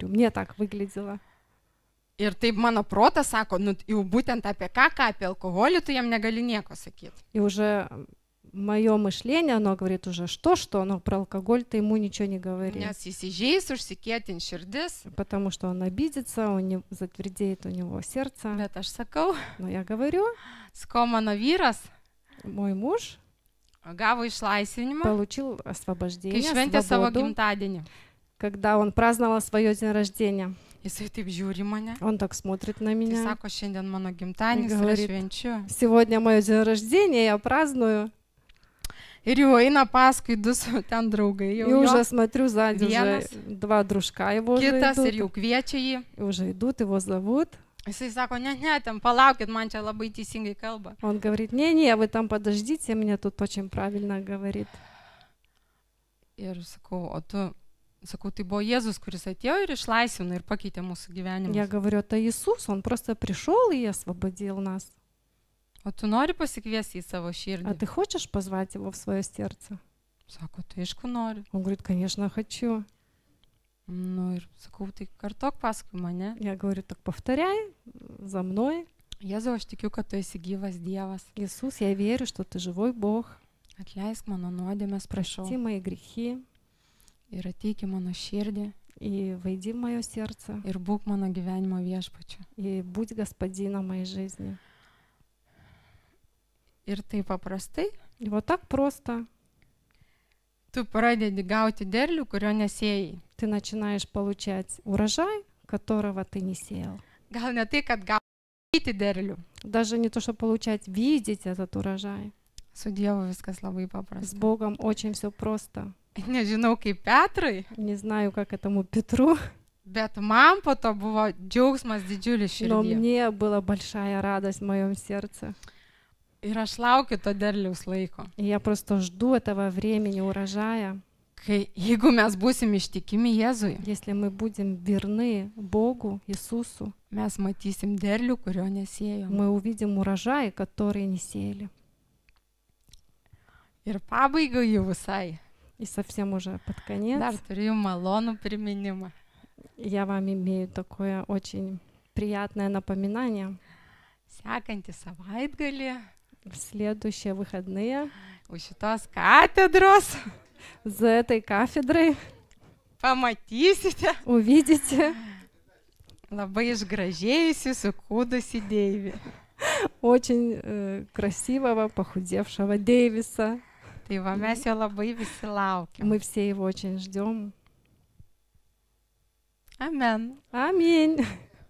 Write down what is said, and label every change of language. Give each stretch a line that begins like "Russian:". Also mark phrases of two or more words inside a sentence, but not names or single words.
Russian: Мне так выглядело.
Lithuanian: Ir taip mano protas sako, jau būtent apie ką apie alkoholį, tu jam negali nieko sakyti.
Russian: И уже мое мышление, оно говорит уже что, но про алкоголь-то ему ничего не говорит.
Lithuanian: Nes įsižeis, užsikėtin širdis.
Russian: Потому что он обидится, затвердеет у него сердце.
Lithuanian: Bet aš sakau,
Russian: Но я говорю,
Lithuanian: sko mano vyras
Russian: мой муж
Lithuanian: gavo išlaisvinimą,
Russian: получил
Lithuanian: kai
Russian: освобождение,
Lithuanian: šventė savo
Russian: свободу,
Lithuanian: gimtadienį.
Russian: когда он праздновал свое день рождения.
Lithuanian: Jisai taip žiūri į mane.
Russian: Он так смотрит на
Lithuanian: Tai
Russian: меня.
Lithuanian: sako, šiandien mano gimtadienis ir aš
Russian: Говорит,
Lithuanian: švenčiu.
Russian: сегодня мое день рождения, я праздную.
Lithuanian: Ir jau eina paskui du ten draugai.
Russian: И
Lithuanian: Jau
Russian: уже
Lithuanian: jo,
Russian: смотрю сзади, уже
Lithuanian: vienas,
Russian: два дружка его уже
Lithuanian: kitas ir jau
Russian: идут.
Lithuanian: kviečia jį.
Russian: И уже идут, его зовут.
Lithuanian: Jisai sako, ne, ten palaukit, man čia labai teisingai kalba.
Russian: Он говорит, не-не, вы там подождите, мне тут очень правильно говорит.
Lithuanian: Ir sakau, o tu, sakau, tai buvo Jėzus, kuris atėjo ir išlaisvino ir pakeitė mūsų
Russian: Я
Lithuanian: gyvenimą.
Russian: говорю, это Иисус, Он просто пришел и освободил нас.
Lithuanian: O tu nori pasikviesti į savo
Russian: А
Lithuanian: širdį?
Russian: ты хочешь позвать Его в свое сердце?
Lithuanian: Sako, tai aišku noriu.
Russian: Он говорит, конечно, хочу.
Lithuanian: Nu ir sakau, tai kartok paskui mane.
Russian: Я говорю, так повторяй за мной.
Lithuanian: Jėzau, aš tikiu, kad tu esi gyvas Dievas.
Russian: Иисус, я верю, что Ты живой Бог.
Lithuanian: Atleisk mano nuodėmės, prašau.
Russian: Прости мои грехи
Lithuanian: Ir ateik į mano širdį
Russian: и войди в мое сердце.
Lithuanian: ir būk mano gyvenimo viešpačiu.
Russian: И будь господином моей жизни.
Lithuanian: Ir taip paprastai
Russian: И вот так просто
Lithuanian: tu pradedi gauti derlių, kurio nesėjai.
Russian: ты начинаешь получать урожай, которого ты не сеял.
Lithuanian: Gal ne tai, kad gauti derlių.
Russian: Даже не то, что получать, видеть этот урожай.
Lithuanian: Su Dievu viskas labai
Russian: С
Lithuanian: paprasta.
Russian: Богом очень все просто.
Lithuanian: Nežinau kaip Petrui,
Russian: Не знаю, как этому Петру,
Lithuanian: bet man po to buvo džiaugsmas didžiulis
Russian: но
Lithuanian: širdį.
Russian: мне была большая радость в моем сердце.
Lithuanian: Ir aš laukiu to derliaus laiko.
Russian: И я просто жду этого времени урожая.
Lithuanian: Kai jeigu mes būsim ištikimi Jėzui,
Russian: Если мы будем верны Богу, Иисусу,
Lithuanian: mes matysim derlių, kurio nesėjom.
Russian: мы увидим урожай, который не сеяли.
Lithuanian: Ir pabaigai jau visai.
Russian: И совсем уже под конец
Lithuanian: Dar turiu malonų priminimą.
Russian: я вам имею такое очень приятное напоминание.
Lithuanian: Sekantį savaitgalį
Russian: В следующие выходные
Lithuanian: už šitos katedros
Russian: за этой кафедрой
Lithuanian: pamatysite
Russian: увидите
Lithuanian: labai išgražėjusi, sukūdusi Deivį.
Russian: очень красивого, похудевшего Дэвиса.
Lithuanian: Tai va, mes jo labai visi laukiam.
Russian: Мы все его очень ждем.
Lithuanian: Amen.
Russian: Аминь.